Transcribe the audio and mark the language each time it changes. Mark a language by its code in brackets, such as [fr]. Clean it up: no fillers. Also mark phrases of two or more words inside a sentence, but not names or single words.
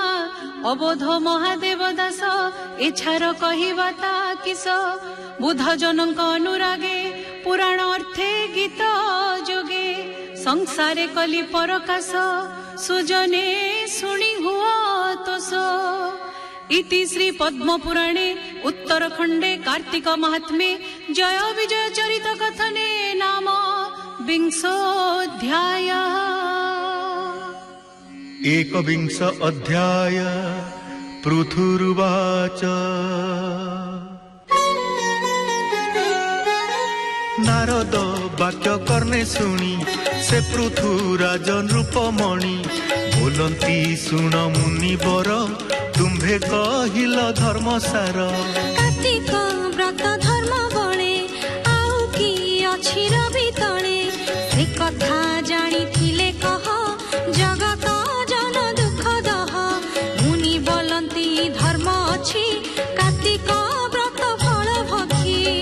[or] ଅବୋଧ ମହାଦେବ ଦାସ ଏଛାର କହିବା ତା କିସ। ବୁଧ ଜନଙ୍କ ଅନୁରାଗେ ପୁରାଣ ଅର୍ଥେ ଗୀତ ଯୋଗେ। ସଂସାରେ କଲି ପରକାଶ ସୁଜନେ ଶୁଣି ହୁଅ ତୋଷ। [sa] इति श्री पद्म पुराणे उत्तरखंडे कार्तिक महात्म्ये जय विजय चरित कथने नाम विंशोऽध्याय। एकविंश अध्याय। [or] ପୃଥୁରୁବାଚ ନାରଦ ବାକ୍ୟ କର୍ଣ୍ଣେ ଶୁଣି ସେ ପୃଥୁ ରାଜନ ରୂପମଣି। ବୋଲତି ଶୁଣ ମୁନି ବର ତୁମ ତୁମ୍ଭେ କହିଲ ଧର୍ମସାର। କାର୍ତ୍ତିକ ବ୍ରତ ଧର୍ମ ବଳେ ଆଉ କି ଅଛି ରବି ତଳେ ସେ କଥା ଜାଣିଥିଲେ କହ ଜଗତ ଜନ ଦୁଃଖ ଦହ ମୁନି ବୋଲନ୍ତି ଧର୍ମ ଅଛି କାର୍ତ୍ତିକ ବ୍ରତ ଫଳ ଭକ୍ଷୀ।